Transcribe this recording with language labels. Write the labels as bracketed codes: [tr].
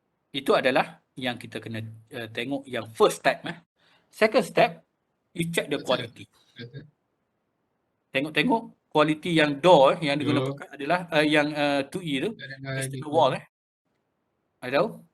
[ms] Itu adalah yang kita kena tengok yang first step. [en] Second step, you check the quality. [ms] Tengok quality yang door yang diguna pakai adalah yang 2E tu, external wall Ada?